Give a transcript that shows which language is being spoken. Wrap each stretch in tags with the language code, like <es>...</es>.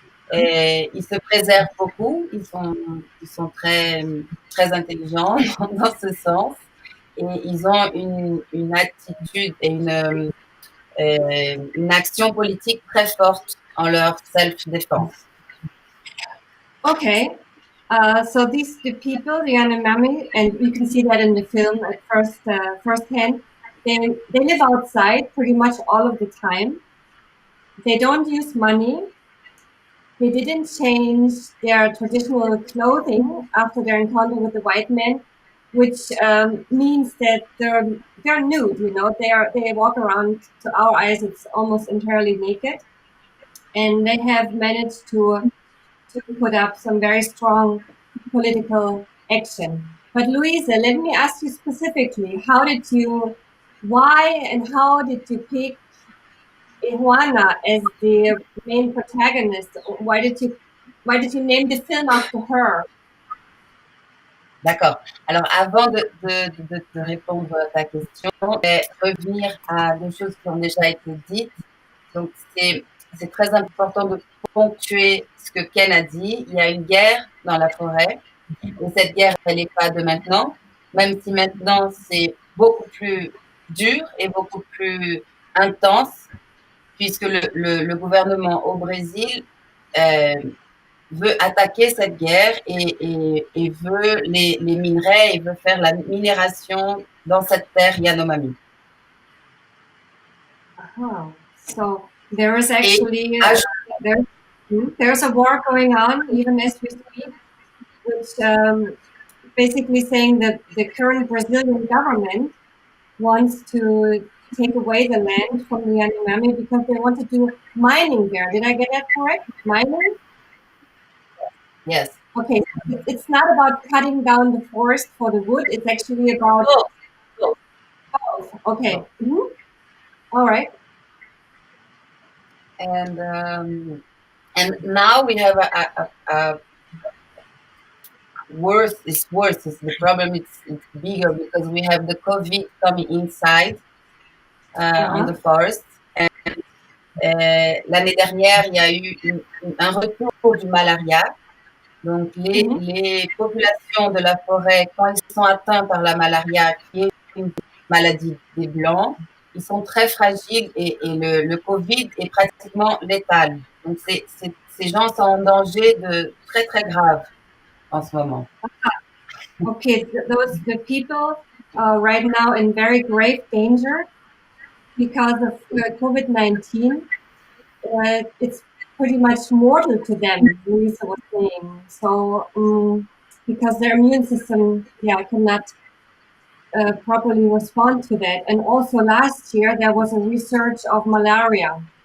<fr>Et ils se préservent beaucoup. Ils sont très intelligents dans ce sens. Et ils ont une attitude et une action politique très forte en leur self-défense.</fr> <en>Okay. So these the people, the Yanomami, and you can see that in the film at firsthand. They live outside pretty much all of the time. They don't use money. They didn't change their traditional clothing after their encounter with the white men, which means that they're nude. You know, they walk around. To our eyes, it's almost entirely naked, and they have managed to put up some very strong political action. But Louisa, let me ask you specifically: why, and how did you pick Iguana as the main protagonist? Why did you name the film after her?</en> <fr>D'accord. Alors, avant de répondre à ta question, je vais revenir à deux choses qui ont déjà été dites. Donc, c'est très important de ponctuer ce que Ken a dit. Il y a une guerre dans la forêt, et cette guerre, elle n'est pas de maintenant, même si maintenant, c'est beaucoup plus dur et beaucoup plus intense, puisque le gouvernement au Brésil euh, veut attaquer cette guerre et veut les minerais et veut faire la minération dans cette terre Yanomami.</fr> <en>Oh, so there is</en> <fr>Et</fr> <en>actually aj- there, there's a war going on even as we speak, which basically saying that the current Brazilian government wants to take away the land from the Yanomami because they want to do mining there. Did I get that correct? Mining? yes. Okay, so it's not about cutting down the forest for the wood. It's actually about Both, both, okay. both. All right. And um, and now we have a worse. It's worse. It's the problem. It's bigger because we have the COVID coming inside on the Uh-huh. forest.</en> <fr>L'année dernière, il y a eu un retour du malaria. Donc, Mm-hmm. les populations de la forêt, quand ils sont atteints par la malaria, qui est une maladie des Blancs, ils sont très fragiles et le Covid est pratiquement létal. Donc, ces gens sont en danger de très, très grave en ce moment.</fr> <en>Okay, those the people right now in very grave danger because of COVID-19. It's pretty much mortal to them, Louisa was saying. So, because their immune system, yeah, cannot properly respond to that. And also last year, there was a research of malaria.</en>